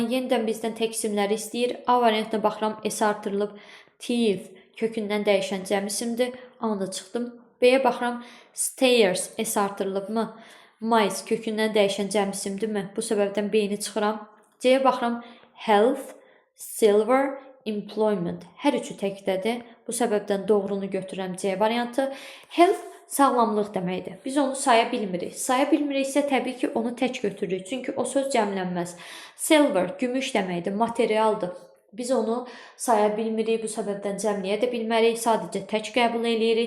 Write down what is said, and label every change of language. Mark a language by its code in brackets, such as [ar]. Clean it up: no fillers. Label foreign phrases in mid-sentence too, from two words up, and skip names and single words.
[az] Yenidən bizdən təksimləri istəyir. A variantına baxıram, S artırılıb. Teeth kökündən dəyişən cəm isimdir. A-nı çıxdım. B-yə baxıram, stairs S artırılıbmı? Mice kökündən dəyişən cəm isimdirmi? Bu səbəbdən B-ni çıxıram. C-yə baxıram, [en] health, silver, employment. [az] Hər üçü təkdədir. Bu səbəbdən doğrunu götürürəm C variantı. Health sağlamlıq deməkdir. Biz onu saya bilmirik. Saya bilmiriksə təbii ki, onu tək götürürük. Çünki o söz cəmlənməz. Silver, gümüş deməkdir, materialdır. Biz onu saya bilmirik, bu səbəbdən cəmləyə də bilmərik, sadəcə tək qəbul edirik.